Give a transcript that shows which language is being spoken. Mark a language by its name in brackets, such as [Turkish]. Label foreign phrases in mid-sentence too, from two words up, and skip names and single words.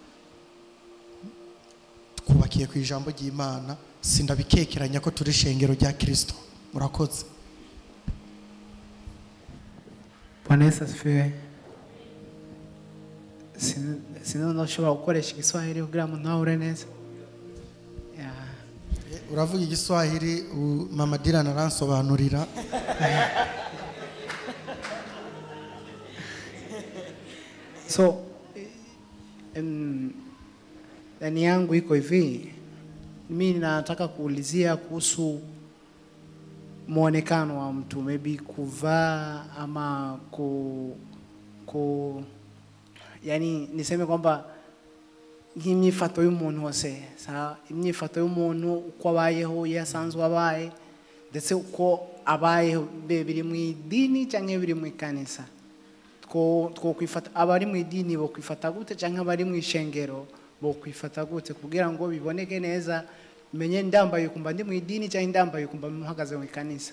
[Rundi] Twubakiye ku ijambo ry'Imana, sindabikekeranya ko turi shengero rya Kristo. Murakoze. [Swahili] Bwana Yesu asifiwe. [Kinyarwanda] Sinashobora gukoresha igiswahili kugira ngo ntahure neza. Uravuga igiswahili, Mama Dylan aransobanurira. [Swahili] So ndani yangu iko hivi, mimi nataka kuulizia kuhusu muonekano wa mtu, maybe kuvaa ama yani niseme kwamba [Kinyarwanda] imyifato y'umuntu wose, imyifato y'umuntu uko abayeho yasanzwe abaye ndetse uko abayeho biri mu idini cyangwa biri mu ikanisa. Two kwifata abari mu idini bo kwifata gute cyangwa abari mu ishengero bo kwifata gute kugira ngo biboneke neza, menye ndambaye kumba ndi mu idini cyangwa ndambaye kumba muhagaze mu ikanisa.